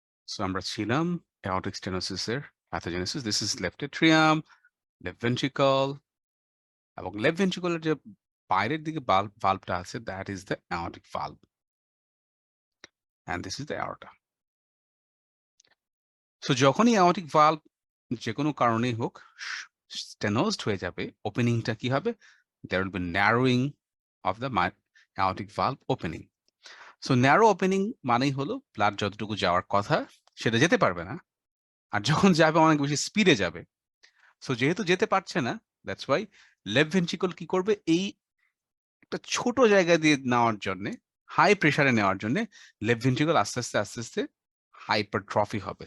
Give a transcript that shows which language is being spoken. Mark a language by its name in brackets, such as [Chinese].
[English] So [Bangla] আমরা ছিলাম [English] aortic stenosis এর pathogenesis. This is left atrium, left ventricle, এবং left ventricle [Bangla] এর যে বাইরের দিকে valve-টা আছে, [English] that is the aortic valve. And this is the aorta. [Bangla] So যখনই aortic valve যে কোনো কারণেই হোক stenosed হয়ে যাবে, openingটা কি হবে? [English] There will be narrowing of the aortic valve opening. [Bangla] So narrow opening মানেই হলো ব্লাড যতটুকু যাওয়ার কথা সেটা যেতে পারবে না, আর যখন যাবে অনেক বেশি স্পিডে যাবে। সো যেহেতু যেতে পারছে না, [English] that's why [Bangla] লেফট ভেন্ট্রিকল কি করবে, এই একটা ছোট জায়গা দিয়ে নেওয়ার জন্য, হাই প্রেসারে নেওয়ার জন্য লেফট ভেন্ট্রিকল আস্তে আস্তে আস্তে আস্তে হাইপারট্রফি হবে।